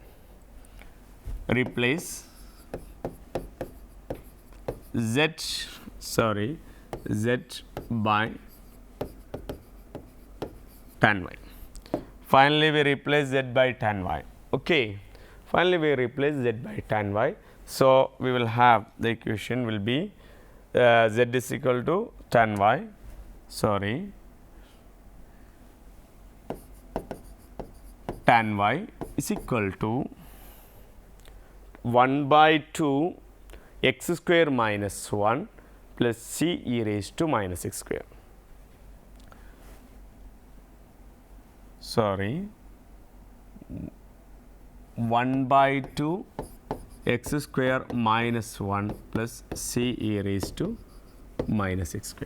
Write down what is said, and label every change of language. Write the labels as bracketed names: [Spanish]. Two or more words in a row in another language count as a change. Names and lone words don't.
[English] Replace z by tan y. Finally, we replace z by tan y. Okay. Finally, we replace z by tan y. So, we will have the equation will be z is equal to tan y, tan y is equal to 1 by 2 x square minus 1 plus c e raised to minus x square. 1 by 2 x square minus 1 plus c e raised to minus x square.